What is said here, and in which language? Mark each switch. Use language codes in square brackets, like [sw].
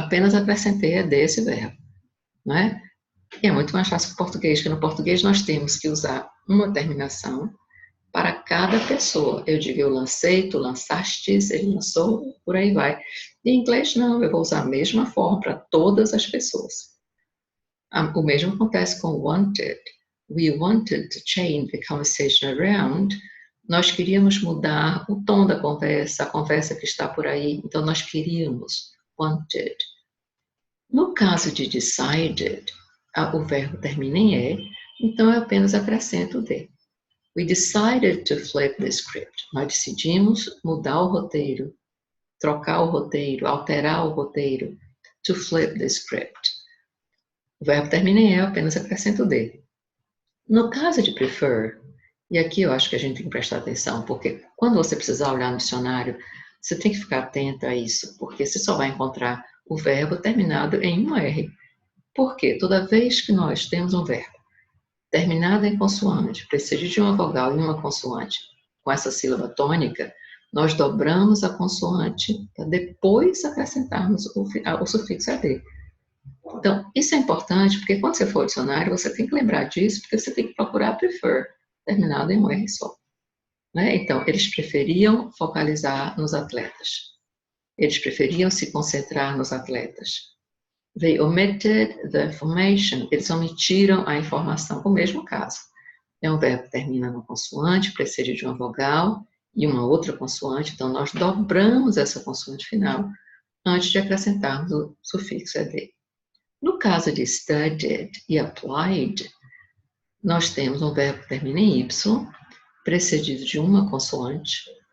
[pt] Apenas acrescentei ED esse verbo. Né? E é muito mais fácil que o português, porque no português nós temos que usar uma terminação para cada pessoa. Eu digo, eu lancei, tu lançastes, ele lançou, por aí vai. Em inglês, não, eu vou usar a mesma forma para todas as pessoas. O mesmo acontece com wanted. [en] We wanted to change the conversation around. [pt] Nós queríamos mudar o tom da conversa, a conversa que está por aí. Então, nós queríamos, wanted. No caso de decided, o verbo termina em E, então eu apenas acrescento o D. [en] We decided to flip the script. [pt] Nós decidimos mudar o roteiro, trocar o roteiro, alterar o roteiro. [en] To flip the script. [pt] O verbo termina em E, eu apenas acrescento o D. No caso de prefer, e aqui eu acho que a gente tem que prestar atenção, porque quando você precisar olhar no dicionário, você tem que ficar atento a isso, porque você só vai encontrar o verbo terminado em uma R. Por quê? Toda vez que nós temos um verbo terminado em consoante, precede de uma vogal e uma consoante, com essa sílaba tônica, nós dobramos a consoante para depois acrescentarmos o sufixo AD. Então, isso é importante, porque quando você for ao dicionário, você tem que lembrar disso, porque você tem que procurar prefer, terminado em um R só. Né? Então, eles preferiam focalizar nos atletas. Eles preferiam se concentrar nos atletas. [en] They omitted the information. [pt] Eles omitiram a informação. O mesmo caso. É um verbo que termina numa consoante, precede de uma vogal e uma outra consoante. Então, nós dobramos essa consoante final antes de acrescentarmos o sufixo ed. No caso de studied e applied, nós temos um verbo que termina em y, precedido de uma consoante.